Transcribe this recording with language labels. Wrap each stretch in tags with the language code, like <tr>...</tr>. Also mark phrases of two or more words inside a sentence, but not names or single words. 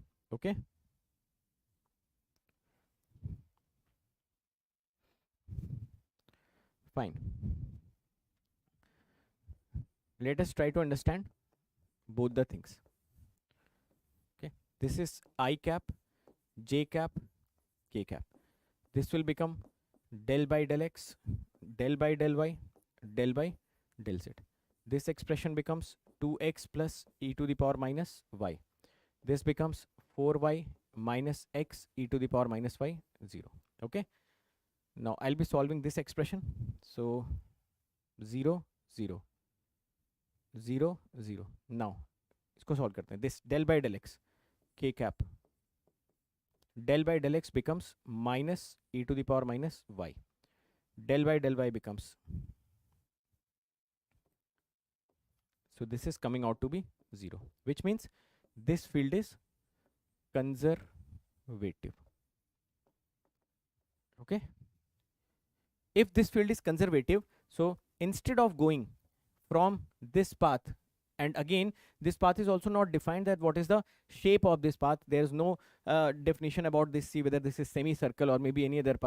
<en>Okay, fine. Let us try to understand both the things. Okay, this is I cap, j cap, k cap. This will become del by del x, del by del y, del by del z. This expression becomes 2x plus e to the power minus y. This becomes 4y minus x e to the power minus y 0. Okay, now I'll be solving this expression. So 0 0 0 0. now</en> <hi>इसको solve करते हैं.</hi> <en>This del by del x, k cap, del by del x becomes minus e to the power minus y. Del by del y becomes, so this is coming out to be 0, which means this field is conservative. Okay, if this field is conservative, so instead of going from this path, and again this path is also not defined, that what is the shape of this path, there is no definition about this, see whether this is semicircle or maybe any other path.</en>